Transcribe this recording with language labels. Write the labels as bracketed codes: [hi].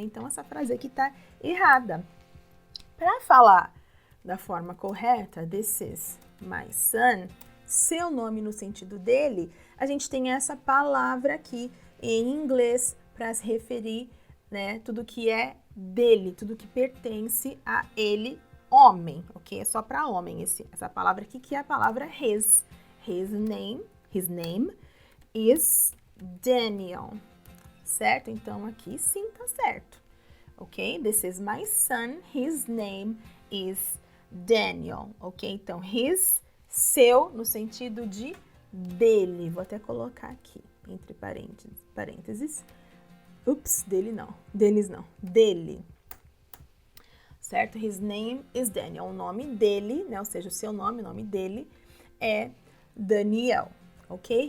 [pt] Então, essa frase aqui tá errada. Para falar da forma correta, [en] this is my son, [pt] seu nome no sentido dele, a gente tem essa palavra aqui em inglês para se referir, né, tudo que é dele, tudo que pertence a ele, homem, ok? É só para homem essa palavra aqui, que é a palavra his. [en] His name is Daniel, certo? [pt] Então, aqui sim tá certo, ok? [en] This is my son, his name is Daniel, ok? [pt] Então, his, seu, no sentido de dele. Vou até colocar aqui, entre parênteses. Ups, dele não. Deles não. Dele. Certo? [en] His name is Daniel. [pt] O nome dele, né? Ou seja, o seu nome, o nome dele é Daniel, ok?